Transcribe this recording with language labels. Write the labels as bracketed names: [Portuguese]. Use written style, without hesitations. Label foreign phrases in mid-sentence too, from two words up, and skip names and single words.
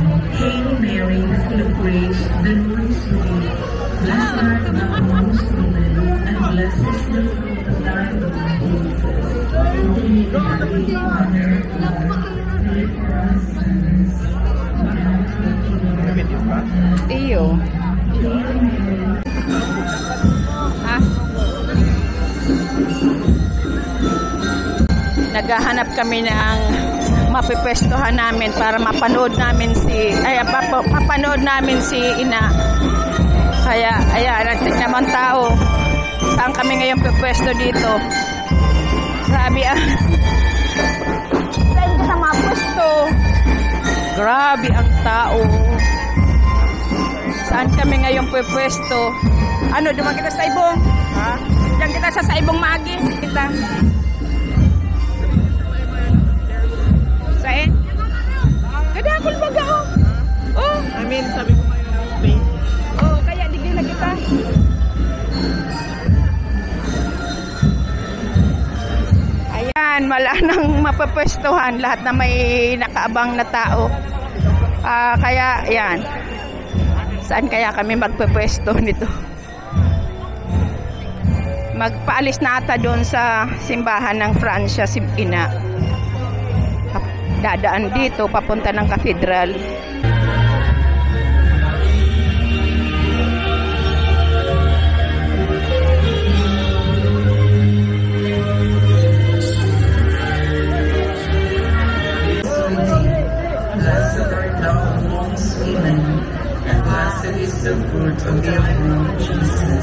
[English] Hail Mary, full of grace, the Lord is with thee. Blessed art thou amongst women, and blessed is the fruit of thy womb, Jesus. Holy Mary, Mother of God, pray for us sinners, now and at the hour of our death. [Bikol] Iyo. Ah. [Filipino] Naghahanap kami ng mapipwestuhan namin para mapanood namin si Ina. Kaya ayan, tingnan mo ang tao. Saan kami ngayon pipwesto dito? Grabe ah. Saan ka mapwesto? Grabe ang tao. Saan kami ngayon pipwesto? [Bikol] Ano, duman kita sa Saibong? [Filipino] Ha? [Bikol] Diyan kita sa Saibong Magi. Kita. Saan? Kada ako lumaga oh. Oh. [English] I mean, [Bikol] sabi ko kayo ng space. Oh, kaya digli na kita. [Filipino] Ayan, wala nang mapapwestuhan. Lahat na may nakaabang na tao. Kaya, ayan. Saan kaya kami magpapwesto nito? Magpaalis na ata doon sa simbahan ng Francia si Ina. Dadaan dito, papunta ng katedral. [English] Blessed art thou amongst women, and blessed is the fruit of thy womb, Jesus.